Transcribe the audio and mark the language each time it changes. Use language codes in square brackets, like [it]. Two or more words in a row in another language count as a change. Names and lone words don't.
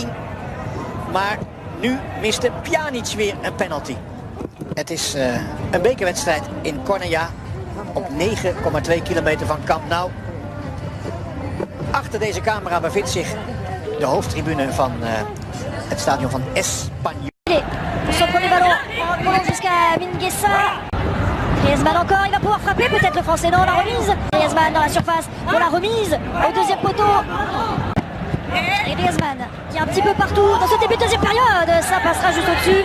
[nl] Maar nu miste Pjanic weer een penalty. Het is een bekerwedstrijd in Cornea. Op 9,2 kilometer van Camp Nou. Achter deze camera bevindt zich de hoofdtribune van het stadion van Espanyol. [fr] Son premier ballon, ballon jusqu'à Mingueza. Griezmann encore, il va pouvoir frapper peut-être le français, non, la remise. Griezmann dans la surface pour la remise au deuxième poteau. Et Griezmann qui est un petit peu partout dans ce début de deuxième période, ça passera juste au-dessus.